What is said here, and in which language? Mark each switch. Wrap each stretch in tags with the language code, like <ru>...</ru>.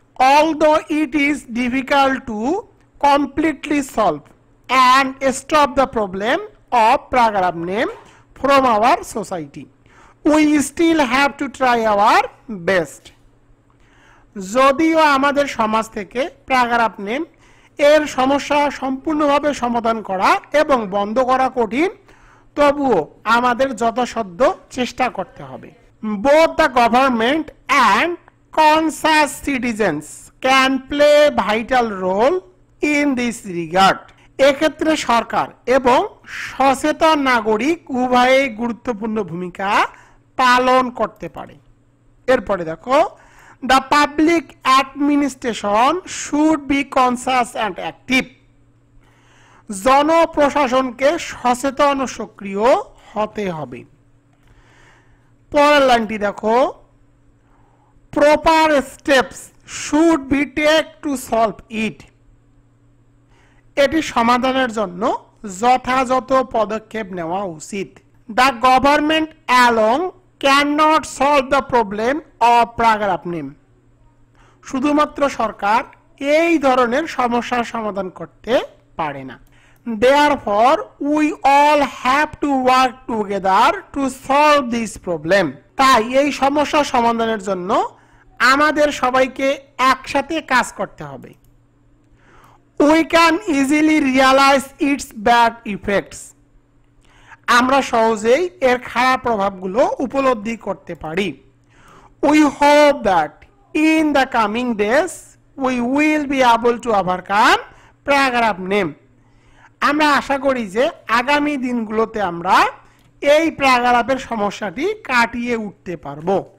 <en>although it is difficult to completely solve and stop the problem of paragraph name from our society, we still have to try our best.</en> <bn>যদিও আমাদের সমাজ থেকে paragraph name এর সমস্যা সম্পূর্ণভাবে সমাধান করা এবং বন্ধ করা কঠিন, তবুও আমাদের যথাসাধ্য চেষ্টা করতে হবে।</bn> <en>both the government and conscious citizens can play vital role in this regard.</en> <bn>এক্ষেত্রে সরকার এবং সচেতন নাগরিক উভয়ই গুরুত্বপূর্ণ ভূমিকা পালন করতে পারে। এরপরে দেখো,</bn> <en>the public administration should be conscious and active.</en> <bn>জনপ্রশাসনকে সচেতন ও সক্রিয় হতে হবে। পরের লাইনটি দেখো,</bn> <en>proper steps should be taken to solve it.</en> <bn>এটি সমাধানের জন্য যথাযথ পদক্ষেপ নেওয়া উচিত।</bn> <en>The government alone cannot solve the problem of paragraph name.</en> <bn>শুধুমাত্র সরকার এই ধরনের সমস্যার সমাধান করতে পারে না।</bn> <en>Therefore, we all have to work together to solve this problem.</en> <bn>তাই এই সমস্যা সমাধানের জন্য আমাদের সবাইকে একসাথে কাজ করতে হবে।</bn> <en>We can easily realize its bad effects.</en> <bn>আমরা সহজেই এর খারাপ প্রভাবগুলো উপলব্ধি করতে পারি।</bn> <en>We hope that in the coming days we will be able to overcome paragraph name.</en> <bn>আমরা আশা করি যে আগামী দিনগুলোতে আমরা এই প্যারাগ্রাফের সমস্যাটি কাটিয়ে উঠতে পারবো।</bn>